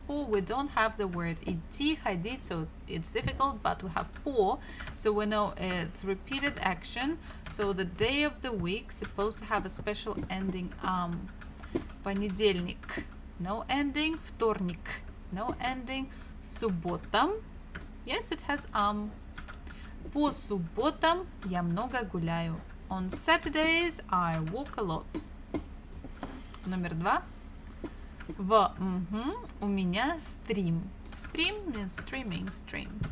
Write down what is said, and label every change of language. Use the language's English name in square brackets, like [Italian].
[English] We don't have the word идти, ходить, so it's difficult, but we have по, so we know it's repeated action. So the day of the week supposed to have a special ending Понедельник, no ending. Вторник, no ending. [Russian] Суббота, [English] yes, it has [Russian] По субботам я много гуляю. [English] On Saturdays I walk a lot. [Russian] Номер 2. У меня стрим. [English] Stream means streaming, stream.